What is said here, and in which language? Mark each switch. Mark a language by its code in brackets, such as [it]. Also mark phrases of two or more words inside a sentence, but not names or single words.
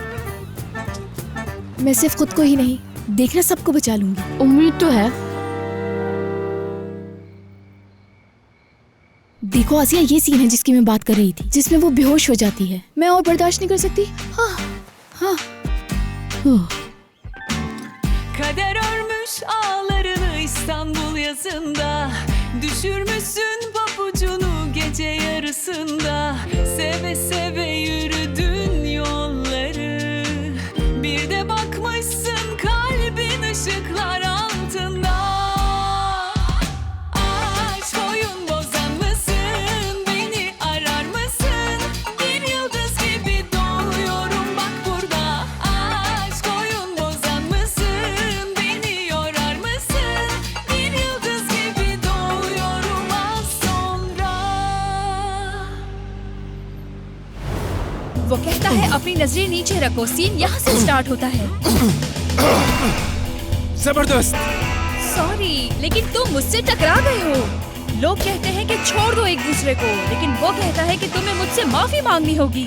[hi] मैं सिर्फ खुद को ही नहीं, देखना सबको बचा लूंगी। उम्मीद तो है। देखो आसिया, ये सीन है जिसकी मैं बात कर रही थी, जिसमें वो बेहोश हो जाती है। मैं और बर्दाश्त नहीं कर सकती। हाँ हाँ। [tr] Kader örmüş ağlarını İstanbul yazında. Düşürmüşsün papucunu gece yarısında. Seve seve yürüdün yolları. Bir de bakmışsın kalbin ışıklar altında. Aşk oyun bozan mısın? Beni arar mısın? Bir yıldız gibi doğuyorum bak burada. Aşk oyun bozan mısın? Beni yorar mısın? Bir yıldız gibi doğuyorum az sonra. [hi] वो कहता है अपनी नजरें नीचे रखो। सीन यहाँ से स्टार्ट होता है। जबरदस्त, सॉरी, लेकिन तुम मुझसे टकरा गए हो। लोग कहते हैं कि छोड़ दो एक दूसरे को, लेकिन वो कहता है कि तुम्हें मुझसे माफी मांगनी होगी।